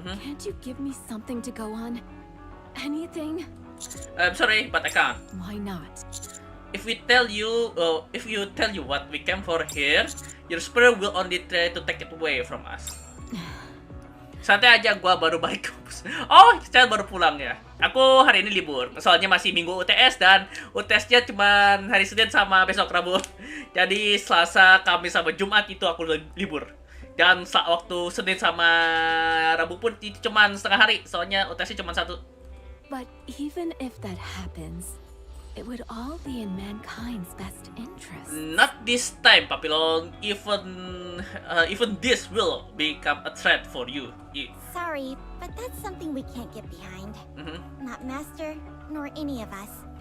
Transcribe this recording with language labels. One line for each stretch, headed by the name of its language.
English: Can't you give me something to go on? Anything? I'm sorry, but I can't. Why not? If you tell you what we came for here, your spirit will only try to take it away from us.
Indonesian: Santai aja, gua baru balik kampus. Oh, saya baru pulang ya. Aku hari ini libur, soalnya masih minggu UTS dan UTS-nya cuma hari Senin sama besok Rabu. Jadi Selasa, Kamis sama Jumat itu aku libur. Dan waktu Senin sama Rabu pun itu cuma setengah hari, soalnya UTS-nya cuma satu.
English: But even if that happens, it would all be in mankind's best interest. Not this time, Papillon. Even this will become a threat for you. Sorry, but that's something we can't get behind. Not Master, nor any of us.